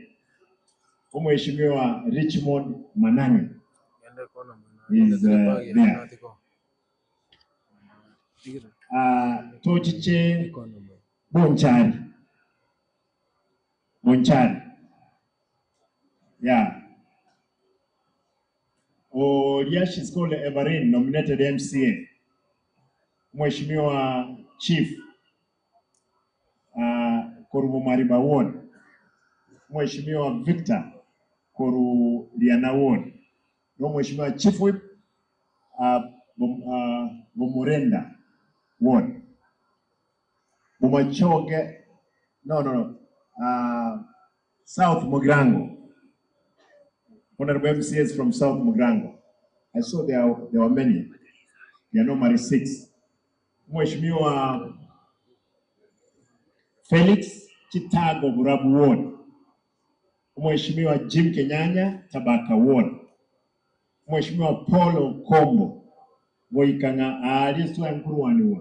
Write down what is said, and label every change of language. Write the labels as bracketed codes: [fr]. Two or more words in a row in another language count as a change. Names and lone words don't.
[en] Mheshimiwa Richmond Manani is there. [guz] Tochiche Bonchari. [en] Yeah. She's called Everin, nominated MCA. Mheshimiwa Chief Koru Mariba Ward. Mheshimiwa Victor Koru Liana Ward. Mheshimiwa Chief Whip Bomurenda Ward. Bomachoge, no. South Mugrango. Honorable MCAs from South Mugrango. I saw there were many. There are normally 6. Mheshimiwa Felix Chitago Burabu Ward. Mheshimiwa Jim Kenyanya Tabaka Ward. Mheshimiwa Paulo Kombo Moikanga Aliswa Nkuruwani Ward.